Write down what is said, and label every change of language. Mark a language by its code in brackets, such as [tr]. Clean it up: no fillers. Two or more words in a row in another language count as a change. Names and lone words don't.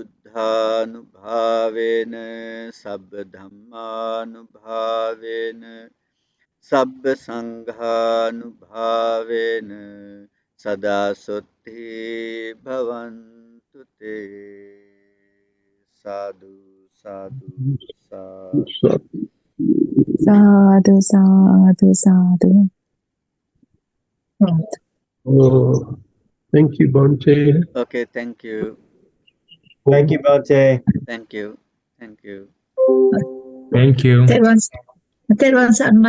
[pi] buddhanubhavena sabba dhammanubhavena sabba sanghanubhavena sada sutti bhavantu te. Sadhu, sadhu, sadhu. Sadhu, sadhu, sadhu. [en] Oh, thank you, Bhante. Okay, thank you. Thank you, Bhante. Thank you. Thank you. Thank you. That was a nice